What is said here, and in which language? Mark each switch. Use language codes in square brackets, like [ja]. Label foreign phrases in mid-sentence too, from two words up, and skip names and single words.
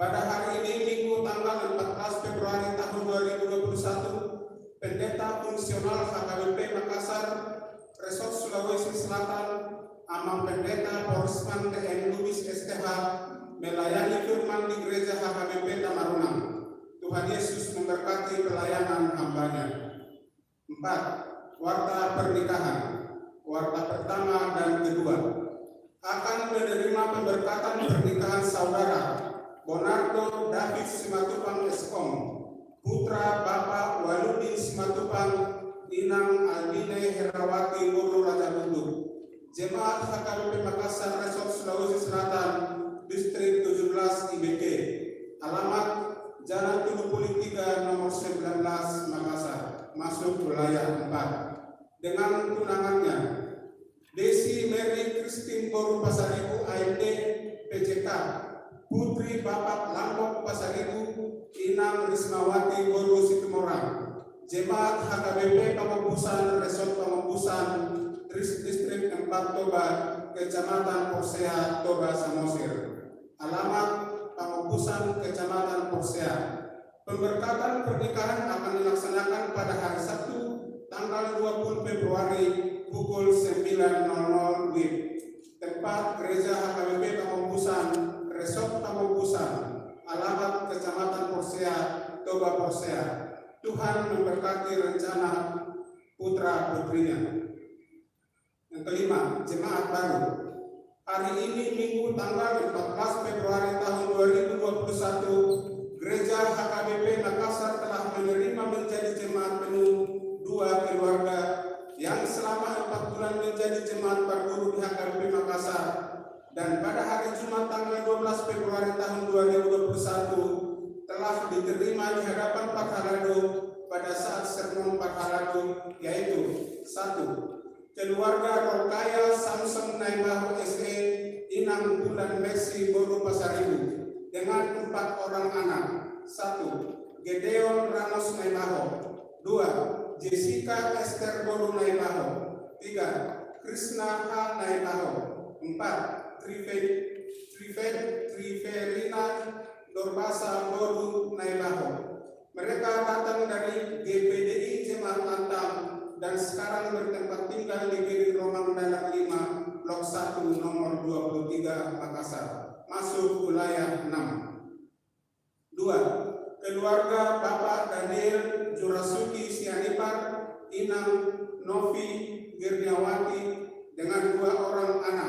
[id] Pada hari ini Minggu tanggal 14 Februari tahun 2021, Pendeta Fungsional HKBP Makassar, Resort Sulawesi Selatan, Amang Pendeta Porisman TN Lubis STH melayani firman di Gereja HKBP Tamarunang. Tuhan Yesus memberkati pelayanan hambanya. 4. Warta pernikahan. Warta pertama dan kedua akan menerima pemberkatan pernikahan saudara Bonardo David Simatupang Eskom, putra Bapak Waludin Simatupang, Inang Albine Herawati Guru Raja Bunduk, Jemaat HKBP Makassar Resort Sulawesi Selatan, Distrik 17 IBK, alamat Jalan Tulupuli 3 nomor 19 Makassar, masuk wilayah 4. Dengan tunangannya Desi Mary Christine Boru Pasaribu AMD PJK, putri Bapak Lambok Pasaribu, Inang Rismawati Boru Situmorang, Jemaat HKBP Pamembusan Resort Pamembusan, Distrik 4 Toba, Kecamatan Porsea, Toba Samosir, alamat Pamembusan, Kecamatan Porsea. Pemberkatan pernikahan akan dilaksanakan pada hari Sabtu tanggal 20 Februari pukul 9.00 WIB. Tempat Gereja HKBP Pamembusan, Resort Pamembusan, alamat Kecamatan Porsea, Toba Porsea. Tuhan memberkati rencana putra putrinya. Yang kelima, jemaat baru. Hari ini Minggu tanggal 14 Februari tahun 2021, Gereja HKBP Makassar telah menerima menjadi jemaat penuh 2 keluarga yang selama 4 bulan menjadi jemaat berguru di HKBP Makassar, dan pada hari Jumat tanggal 12 Februari tahun 2021 telah diterima di hadapan Pak Halado pada saat sermon Pak Halado, yaitu 1. Keluarga Rokaya Samson Naibaho SE Inang Bulan Mercy Boru Pasaribu dengan 4 orang anak. 1. Gedeon Ramos Naibaho. 2. Jessica Esther Boru Naibaho. 3. Krishna H. Naibaho. 4. Triverina Dorbasa Boru Naibaho. Mereka datang dari GPDI Jemaat Antam dan sekarang bertempat tinggal di Giri Romang Dalam 5, Blok 1, nomor 23, Makassar, masuk wilayah 6. 2. Keluarga Bapak Daniel Jurasuki Sianipar, Inang Novi Girniawati dengan 2 orang anak.